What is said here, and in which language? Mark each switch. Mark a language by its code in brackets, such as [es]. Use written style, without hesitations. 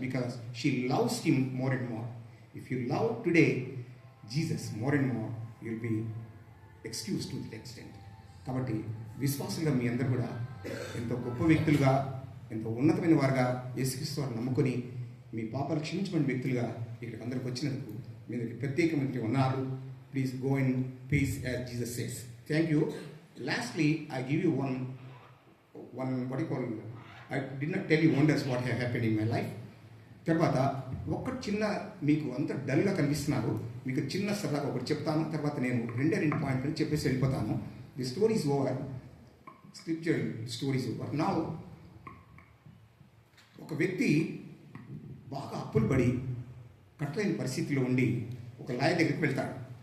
[en] Because she loves him more and more. If you love today Jesus more and more you will be excuse to that extent. [te] కాబట్టి విశ్వాసులుగా మీ అందరూ కూడా ఎంతో గొప్ప వ్యక్తులుగా, ఎంతో ఉన్నతమైన వారుగా యేసుక్రీస్తు వారిని నమ్ముకొని మీ పాపాలు క్షమించబడిన వ్యక్తులుగా ఇక్కడికి అందరికి వచ్చినందుకు మీరు ప్రత్యేకమైన ఉన్నారు. [en] Please go in peace as Jesus says. Thank you. Lastly, I give you one what you call, I did not tell you wonders what have happened in my life. [te] తర్వాత ఒక్క చిన్న మీకు అంత డల్గా కనిపిస్తున్నారు, మీకు చిన్న సరదాగా ఒకటి చెప్తాను. తర్వాత నేను 2 పాయింట్లు చెప్పేసి వెళ్ళిపోతాను. The stories over, scripture stories over. నా ఒక వ్యక్తి బాగా అప్పులు పడి కట్టలేని పరిస్థితిలో ఉండి ఒక లాయర్ దగ్గరికి వెళ్తాడు.